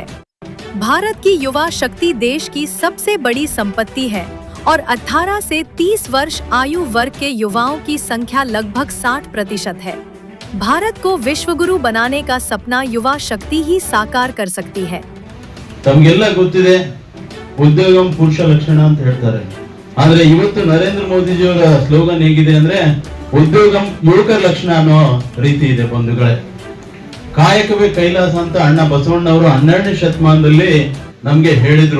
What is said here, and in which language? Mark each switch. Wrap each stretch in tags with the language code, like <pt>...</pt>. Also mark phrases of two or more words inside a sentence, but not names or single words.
<hi>भारत की युवा शक्ति देश की सबसे बड़ी संपत्ति है और 18 से 30 वर्ष आयु वर्ग के युवाओं की संख्या लगभग 60% है। भारत को विश्वगुरु बनाने का सपना युवा शक्ति ही साकार कर सकती है।</hi> <kn>ಉದ್ಯೋಗಂ ಪುರುಷ ಲಕ್ಷಣ ಅಂತ ಹೇಳ್ತಾರೆ. ಆದ್ರೆ ಇವತ್ತು ನರೇಂದ್ರ ಮೋದಿಜಿಯವರ ಸ್ಲೋಗನ್ ಹೇಗಿದೆ ಅಂದ್ರೆ ಉದ್ಯೋಗಂ ಯುವಕರ ಲಕ್ಷಣ ಅನ್ನೋ ರೀತಿ ಇದೆ ಬಂಧುಗಳೇ. ಕಾಯಕವೇ ಕೈಲಾಸ ಅಂತ ಅಣ್ಣ ಬಸವಣ್ಣವರು 12ನೇ ಶತಮಾನದಲ್ಲಿ ನಮ್ಗೆ ಹೇಳಿದ್ರು.</kn>